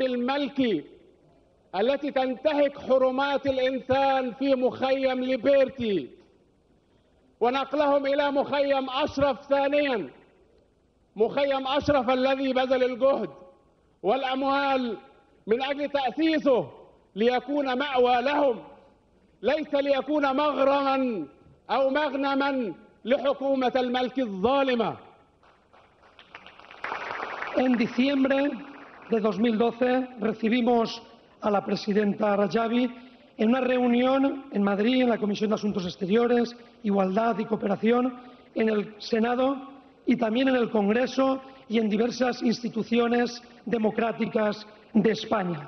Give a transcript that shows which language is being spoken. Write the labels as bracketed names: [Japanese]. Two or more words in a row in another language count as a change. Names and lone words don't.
[Arabic] المالكي التي تنتهك حرمات الإنسان في مخيم ليبرتي ونقلهم إلى مخيم أشرف ثانيا، مخيم أشرف الذي بذل الجهد والأموال من أجل تأسيسه ليكون مأوى لهم، ليس ليكون مغرما أو مغنما لحكومة الملك الظالمة. [Spanish] En diciembre de 2012 recibimos a la presidenta Rajavi en una reunión en Madrid, en la Comisión de Asuntos Exteriores, Igualdad y Cooperación, en el Senado, y también en el Congreso y en diversas instituciones democráticas de España.